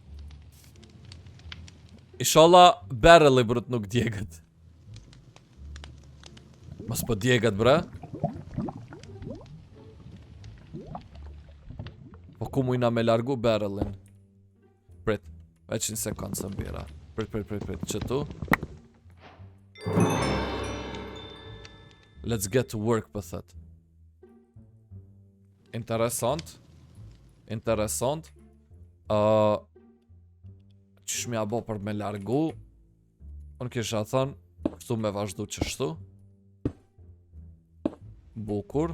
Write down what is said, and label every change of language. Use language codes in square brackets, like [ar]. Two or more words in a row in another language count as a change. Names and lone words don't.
[sq] Inshallah, barrel-i brut nuk djegët. Mos po djegët, bre. Po ku mujna me largu barrel-in? Prit, veç një sekund së mbira. Prit, që tu? [en] Let's get to work, pëthet. [sq] Interesant. Interesant. Qysh mja bo për me largu? Unë kisha thënë, këtu me vazhdu qështu. Bukur.